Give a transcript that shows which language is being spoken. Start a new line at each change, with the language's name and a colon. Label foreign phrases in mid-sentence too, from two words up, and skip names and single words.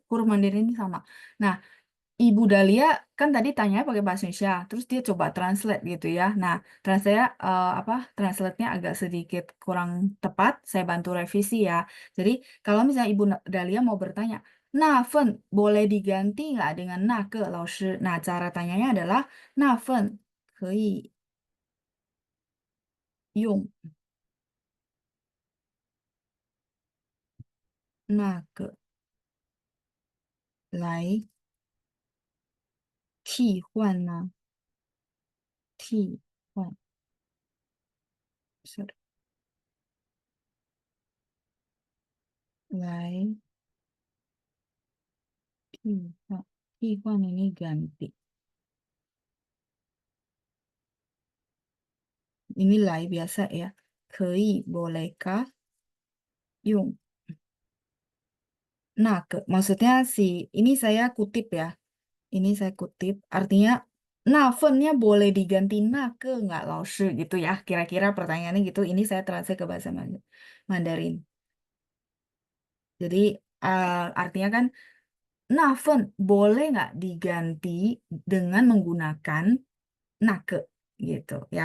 Indonesian: Huruf Mandarin ini sama. Nah, Ibu Dahlia kan tadi tanya pakai bahasa Indonesia, terus dia coba translate gitu ya. Nah, translate translate-nya agak sedikit kurang tepat, saya bantu revisi ya. Jadi, kalau misalnya Ibu Dahlia mau bertanya, nah, fen boleh diganti nggak dengan na ke, 老师? Nah, cara tanyanya adalah, nah,
Chinese: fen 可以用那个来替换呢？替换是来替换
Indonesian: ini ganti. Ini lai biasa ya. 可以 bolehkah 用 maksudnya ini saya kutip ya. Ini saya kutip. Artinya, fen-nya boleh diganti nggak, 老师? Gitu ya. Kira-kira pertanyaannya gitu. Ini saya translate ke bahasa Mandarin. Jadi, artinya kan, fen boleh nggak diganti dengan menggunakan ke gitu ya.